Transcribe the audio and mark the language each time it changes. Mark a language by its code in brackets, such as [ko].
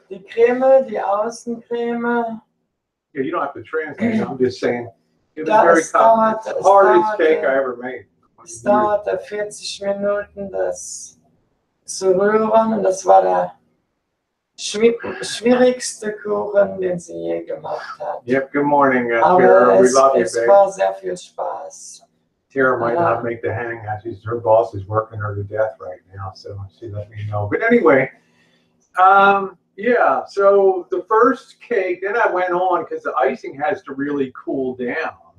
[de] Die Creme, die Außencreme. [en] Yeah, you don't have to translate. I'm just saying it was very complicated. The hardest cake I ever made. [de] Es dauerte 40 Minuten, das zu rühren. Und das war der schwierigste Kuchen, den sie je gemacht hat. [en] Yep, good morning, Tara. [de] Aber [en] We love you, [de] es [en] babe. [de] war sehr viel Spaß. [en] Tara might not make the hangout. Her boss is working her to death right now, so she let me know. But anyway, yeah, so the first cake, then I went on because the icing has to really cool down.